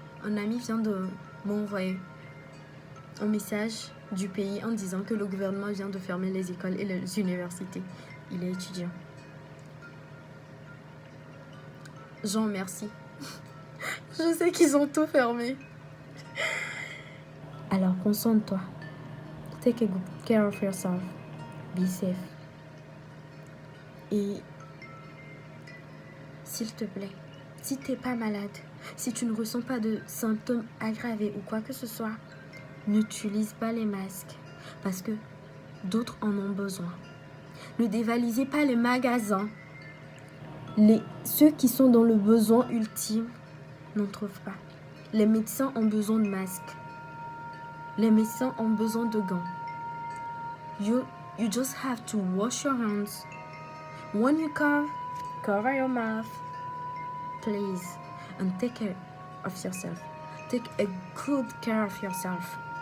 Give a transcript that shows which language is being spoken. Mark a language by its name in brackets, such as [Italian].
[French] Un ami vient de m'envoyer un message du pays en disant que le gouvernement vient de fermer les écoles et les universités. Il est étudiant. Jean, merci. Je sais qu'ils ont tout fermé. Alors, concentre-toi. [English] Take a good care of yourself. Be safe. [French] Et s'il te plaît, si t'es pas malade, si tu ne ressens pas de symptômes aggravés ou quoi que ce soit, n'utilise pas les masques parce que d'autres en ont besoin. Ne dévalisez pas les magasins. Ceux qui sont dans le besoin ultime n'en trouvent pas. Les médecins ont besoin de masques. Les médecins ont besoin de gants. [English] You just have to wash your hands. When you cough, cover your mouth. Please, and take care of yourself. Take a good care of yourself.